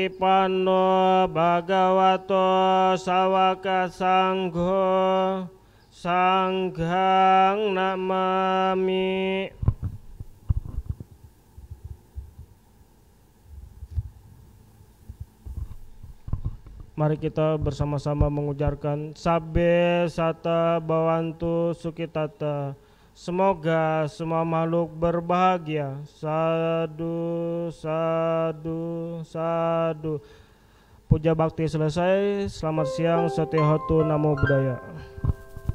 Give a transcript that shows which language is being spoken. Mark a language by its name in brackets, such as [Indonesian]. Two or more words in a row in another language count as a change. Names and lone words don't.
[Pali] supatipanno bhagavato sawaka sangho Sangghang Namami. [Indonesian] Mari kita bersama-sama mengujarkan [Pali] Sabbe Sata Bhavantu Sukitata. [Indonesian] Semoga semua makhluk berbahagia. [Pali] Sadu, sadu, sadu. [Indonesian] Puja bakti selesai. Selamat siang. [Pali] Setihotu Namo Buddhaya.